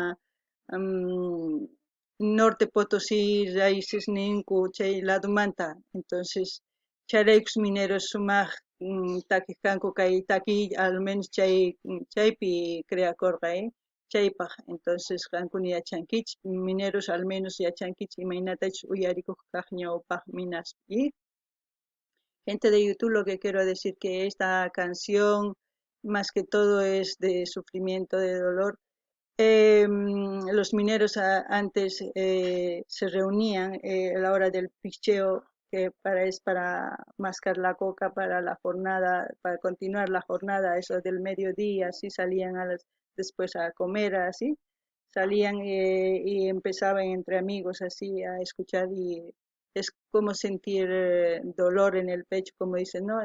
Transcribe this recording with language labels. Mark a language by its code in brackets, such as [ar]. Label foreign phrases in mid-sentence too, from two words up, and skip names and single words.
[qu] Norte Potosí raíces ninku chay ladumanta, entonces chayraykus mineros sumaq takiq kanku kay takiy [es] al menos [qu] chaypi creakurqa chaypaq, entonces qankuna yachankichik mineros [es] al menos [qu] yachankichik imaynatachus uyarikuq kaq ñawpaq minaspi. [es] Gente de YouTube, lo que quiero decir que esta canción más que todo es de sufrimiento, de dolor. Los mineros antes se reunían a la hora del picheo, que es para mascar la coca para la jornada, para continuar la jornada, eso del mediodía, así salían después a comer, así, salían y empezaban entre amigos así a escuchar y es como sentir dolor en el pecho, como dicen, ¿no?